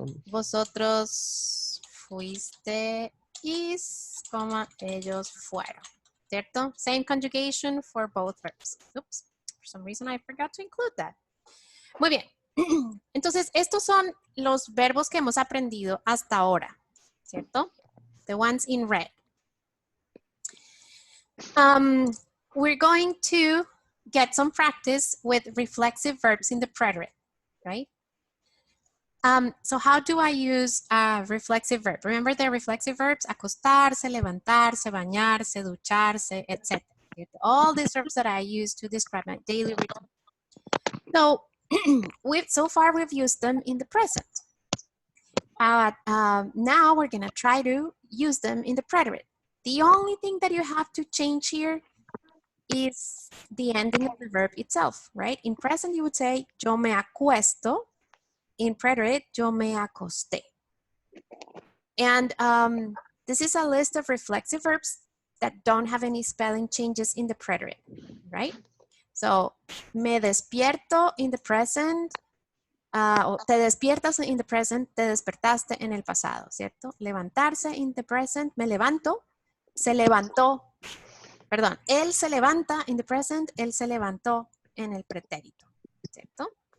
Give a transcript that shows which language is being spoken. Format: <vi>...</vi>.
<es>vosotros fuiste y ellos fueron, ¿cierto?</es> <en>Same conjugation for both verbs. Oops, for some reason I forgot to include that.</en> <es>Muy bien. Entonces, estos son los verbos que hemos aprendido hasta ahora, ¿cierto?</es> <en>The ones in red. We're going to get some practice with reflexive verbs in the preterite, right? So how do I use a reflexive verb? Remember the reflexive verbs?</en> <es>Acostarse, levantarse, bañarse, ducharse, etc.</es> <en>All these verbs that I use to describe my daily routine. So, so far we've used them in the present. Now we're gonna try to use them in the preterite. The only thing that you have to change here is the ending of the verb itself, right? In present you would say,</en> <es>yo me acuesto.</es> <en>In preterite,</en> <es>yo me acosté.</es> <en>And this is a list of reflexive verbs that don't have any spelling changes in the preterite, right?</en> <es>So, me despierto</es> <en>in the present,</en> <es>o te despiertas in the present, te despertaste en el pasado, ¿cierto? Levantarse</es> <en>in the present,</en> <es>me levanto, se levantó, perdón, él se levanta in the present, él se levantó en el pretérito, ¿cierto?</es>